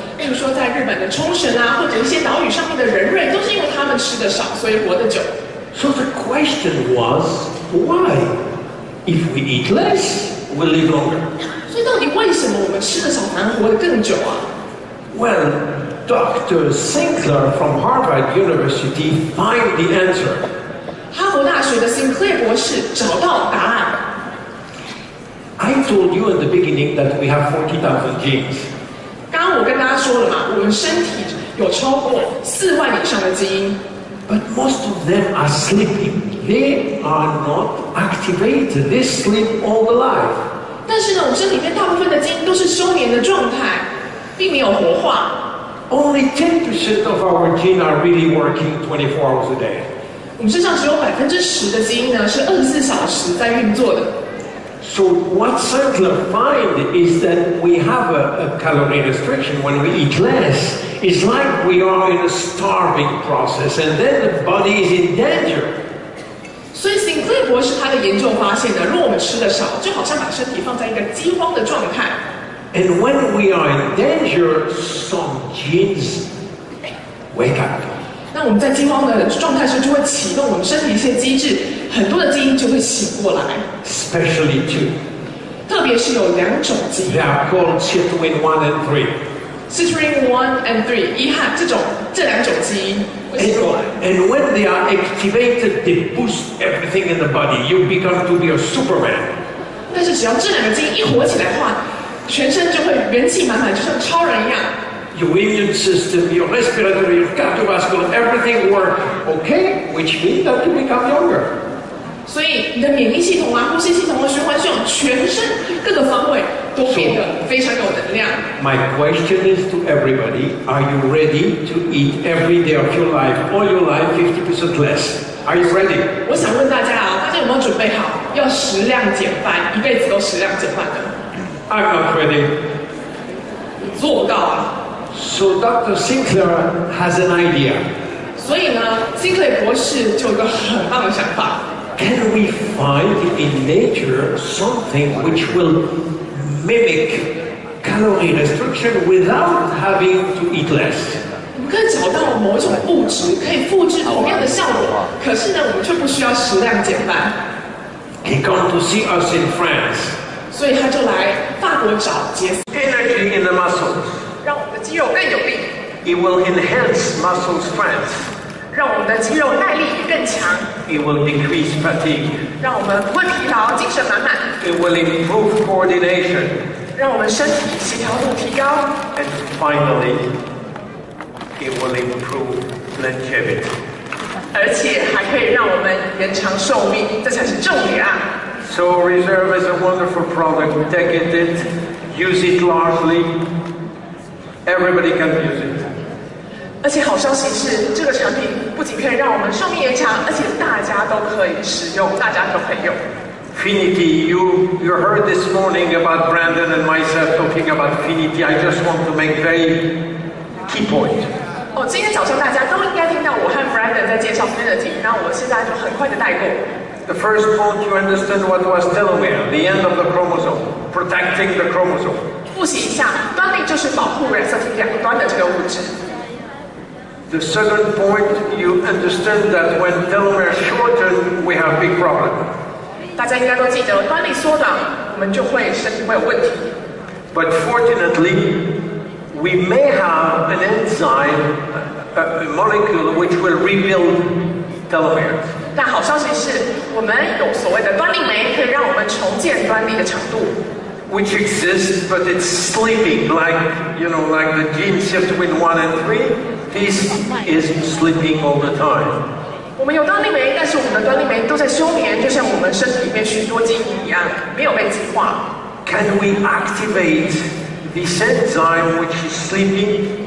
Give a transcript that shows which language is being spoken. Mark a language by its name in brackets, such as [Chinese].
[Chinese] 例如说，在日本的冲绳啊，或者一些岛屿上面的人类，都是因为他们吃得少，所以活得久。 [English] So the question was, why? If we eat less, we'll live longer. [Chinese] 所以到底为什么我们吃得少反而活得更久啊？ [English] Well, Dr. Sinclair from Harvard University find the answer. [Chinese] 哈佛大学的 Sinclair 博士找到答案。 [English] I told you in the beginning that we have 40,000 genes. [Chinese] 刚刚我跟大家说了嘛，我们身体有超过4万以上的基因。 [English] But most of them are sleeping. They are not activated. They sleep all the life. [Chinese] 但是呢，我们身体里面大部分的基因都是休眠的状态，并没有活化。 [English] Only 10% of our genes are really working 24 hours a day. [Chinese] 我们身上只有10%的基因呢是24小时在运作的。 [English] So what Sinclair find is that we have a calorie restriction when we eat less. It's like we are in a starving process, and then the body is in danger. [Chinese] 所以 Sinclair 博士他的研究发现呢，如果我们吃得少，就好像把身体放在一个饥荒的状态。 [English] And when we are in danger, some genes wake up. [Chinese] 那我们在饥荒的状态时，就会启动我们身体一些机制，很多的基因就会醒过来。 [English] Especially two. [Chinese] 特别是有2种基因 [English] They are called Citrulline 1 and 3. ， Citrulline 1 and 3， [Chinese] 遗憾这2种基因会醒过来。 [English] And when they are activated, they boost everything in the body. You become to be a Superman. [Chinese] 但是只要这2个基因一活起来的话，全身就会元气满满，就像超人一样。 [English] Your immune system, your respiratory, your cardiovascular, everything work okay, which means that you become younger. [Chinese] 所以你的免疫系统啊、呼吸系统和循环系统，全身各个方位都变得非常有能量。 [English] My question is to everybody, are you ready to eat every day of your life, all your life, 50% less? Are you ready? [Chinese] 我想问大家啊，大家有没有准备好要食量减半，一辈子都食量减半的？ [English] I'm not ready. [Chinese] 你做不到啊。 [English] So Dr. Sinclair has an idea. [Chinese] 所以呢 ，Sinclair 博士就有一个很棒的想法。 [English] Can we find in nature something which will mimic calorie restriction without having to eat less? [Chinese] 我们可以找到某一种物质可以复制同样的效果，可是呢，我们却不需要食量减半。 [English] He come to see us in France. [Chinese] 所以他就来法国找杰斯， [English] Energy in the muscles. [Chinese] 让我们的肌肉更有力， [English] It will enhance muscle strength. [Chinese] 让我们的肌肉耐力更强， [English] It will decrease fatigue. [Chinese] 让我们不会疲劳，精神满满， [English] It will improve coordination. [Chinese] 让我们身体协调度提高， [English] And finally, it will improve longevity. [Chinese] 而且还可以让我们延长寿命，这才是重点啊！ [English] So Reserve is a wonderful product. Take it, use it largely. Everybody can use it. [Chinese] 而且好消息是，这个产品不仅可以让我们寿命延长，而且大家都可以使用，大家都可以用。 [English] Finity, you heard this morning about Brandon and myself talking about Finity. I just want to make very key point. [Chinese] 今天早上大家都应该听到我和 Brandon 在介绍 Finity， 然后我现在就很快的带过。 [English] The first point, you understand what was telomere, the end of the chromosome, protecting the chromosome. [Chinese] 复习一下，端粒就是保护染色体两端的这个物质。 [English] The second point, you understand that when telomere shorten, we have big problem. [Chinese] 大家应该都记得，端粒缩短，我们就会身体会有问题。 [English] But fortunately, we may have an enzyme, a molecule which will rebuild telomeres. [Chinese] 但好消息是，我们有所谓的端粒酶，可以让我们重建端粒的长度。 [English] Which exists, but it's sleeping, like the gene shift between 1 and 3. This is sleeping all the time. [Chinese] 我们有端粒酶，但是我们的端粒酶都在休眠，就像我们身体里面许多基因一样，没有被净化。 [English] Can we activate this enzyme which is sleeping?